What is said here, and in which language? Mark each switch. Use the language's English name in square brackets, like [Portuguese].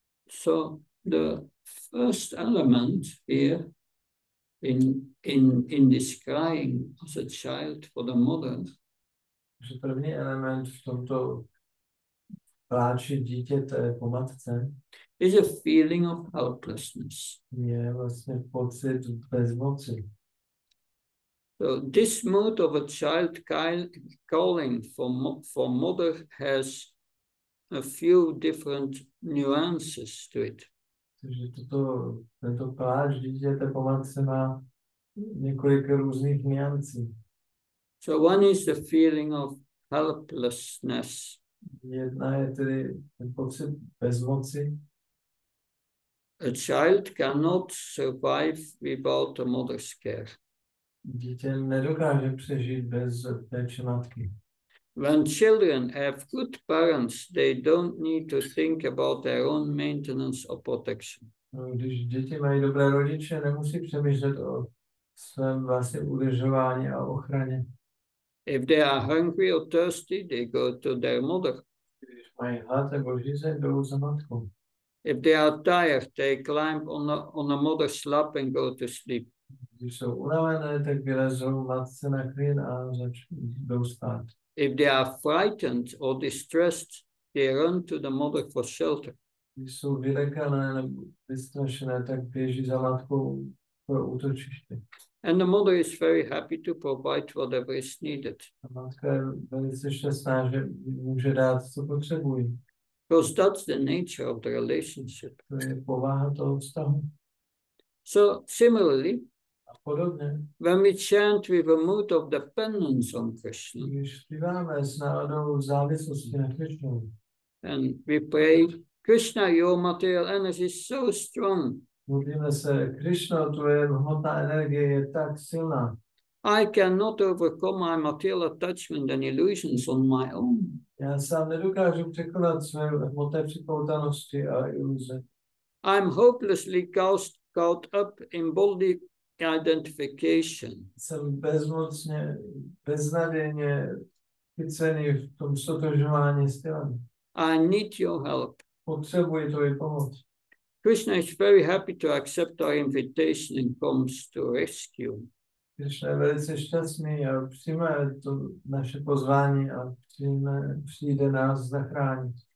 [English] So the first element here in this crying as a child for the mother [Czech] Takže první element v tomto pláči dítěte po matce [English] is a feeling of helplessness. [Czech] je vlastně pocit bezmoci. [English] So this mood of a child calling for mother has a few different nuances to it. [Czech] Takže tento pláč dítěte po matce má několik různých niancí. [English] So one is the feeling of helplessness. [Czech] Jedna je tedy ten pocit bezmoci. [English] A child cannot survive without a mother's care. [Czech] Dítě nedokáže přežít bez péče matky. [English] When children have good parents, they don't need to think about their own maintenance or protection. [Czech] Když děti mají dobré rodiče, nemusí přemýšlet o svém vlastním udržování a ochraně. [English] If they are hungry or thirsty, they go to their mother. [Czech] Když mají hlad nebo žízeň, jdou za matkou. [English] If they are tired, they climb on a mother's lap and go to sleep. [Czech] Když jsou unavené, tak vylezou matce na klín a jdou spát. [English] If they are frightened or distressed, they run to the mother for shelter. [Czech] Když jsou vylekané nebo vystrašené, tak běží za matkou pro útočiště. [English] And the mother is very happy to provide whatever is needed. [Czech] A matka je velice šťastná, že může dát, co potřebují. [English] Because that's the nature of the relationship. [Czech] To je povaha toho vztahu. [English] So similarly, [Czech] A podobně, [English] when we chant with a mood of dependence on Krishna, [Czech] když zpíváme s náladou závislosti na Krišnu, [English] and we pray, Krishna, your material energy is so strong. [Czech] modlíme se, Krišno, tvoje hmotná energie je tak silná. [English] I cannot overcome my material attachment and illusions on my own. [Czech] Já sám nedokážu překonat své hmotné připoutanosti a iluze. [English] I'm hopelessly caught up in body identification. [Czech] Jsem beznadějně chycený v tom stotožování s tělem. [English] I need your help. [Czech] Potřebuji tvoji pomoc. [English] Krishna is very happy to accept our invitation and comes to rescue. [Czech] Krišna je velice šťastný a přijme to naše pozvání a přijde nás zachránit.